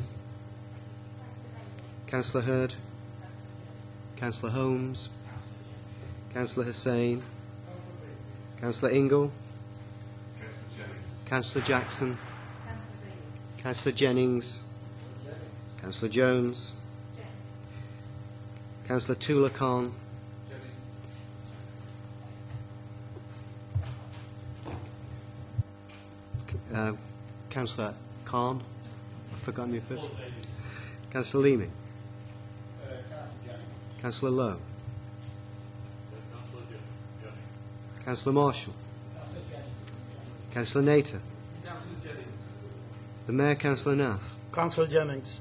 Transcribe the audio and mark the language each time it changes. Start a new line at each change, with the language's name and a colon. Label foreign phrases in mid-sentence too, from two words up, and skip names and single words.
English: Councillor Hurd. Councillor Holmes. Councillor Hussain. Councillor Ingle. Councillor Jackson. Councillor Jennings. Councillor Jones. Councillor Tula Khan. Councillor Khan. I've forgotten your first. Councillor Leeming. Councillor Lowe. Councillor Marshall. Councillor Nater. The Mayor, Councillor Nath. Councillor Jennings.